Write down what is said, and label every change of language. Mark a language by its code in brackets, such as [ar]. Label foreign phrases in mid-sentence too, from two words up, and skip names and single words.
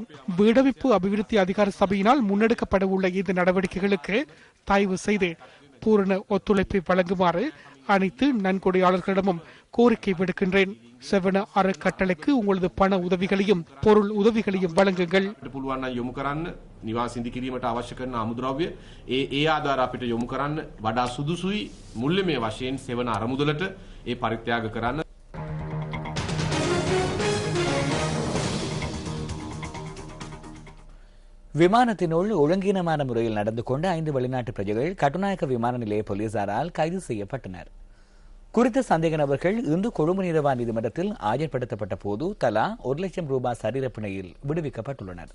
[ta] வீடமைப்பு அபிவிருத்தி அதிகார சபையினால் முன்னெடுக்கப்பட உள்ள இந்த நடவடிக்கைகளுக்கு தயவு செய்து பூரண ஒத்துழைப்பை வழங்குமாறு அனைத்து நன்கொடையாளர்களிடமும் கோரிக்கை விடுக்கின்றேன். செவன அறக்கட்டளைக்கு உங்களது பண உதவிகளையும் பொருள் உதவிகளையும் வழங்குங்கள். [si] නිවාසින්දි කිරීමට අවශ්‍ය කරන අමුද්‍රව්‍ය ඒ ආධාර අපිට යොමු කරන්න වඩා සුදුසුයි මුල්‍යමය වශයෙන් සෙවන අරමුදලට ඒ පරිත්‍යාග කරන්න. [ta] விமானத்தினுள் ஒழுங்கீனமான முறையில் நடந்து கொண்ட 5 வெளிநாட்டு பிரஜைகள் கட்டுநாயக்க விமான நிலைய போலீசாரால் கைது செய்யப்பட்டனர். குறித்த சந்தேக நபர்கள் இன்று கொழும்பு நீதவான் நீதிமன்றத்தில் ஆஜர்படுத்தப்பட்ட போது தலா 1 லட்சம் ரூபாய் சரீரப்பிணையில் விடுவிக்கப்பட்டுள்ளனர்.